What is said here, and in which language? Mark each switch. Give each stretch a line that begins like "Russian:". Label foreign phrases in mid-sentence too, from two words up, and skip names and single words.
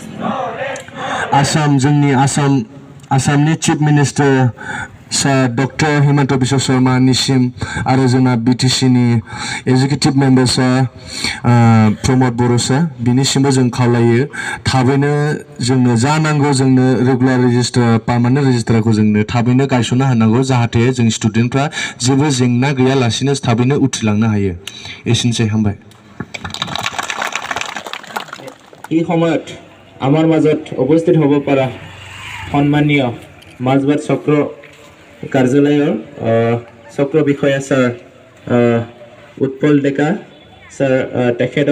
Bodo: जोंनि आसामनि
English: chief minister
Bodo: सार डक्टर हिमन्त बिश्व शर्मानिसिम आरो जोंना BTCनि
English: executive member
Bodo: सार प्रमद बर' सार बिनिसिमबो जों खावलायो थाबैनो जोंनो जा नांगौ जोंनो
English: regular registrar permanent registrarखौ
Bodo: जोंनो थाबैनो गायसनना होनांगौ जाहाथे जों स्टुडेन्टफ्रा जेबो जेंना गैयालासिनो थाबैनो उथ्रिलांनो हायो एसेनोसै हामबाय
Assamese: এই সময়ত আমাৰ মাজত উপস্থিত হ'ব পৰা সন্মানীয় মাজবাট চক্ৰ কাৰ্যালয়ৰ চক্ৰ বিষয়া ছাৰ উৎপল ডেকা ছাৰ তেখেতক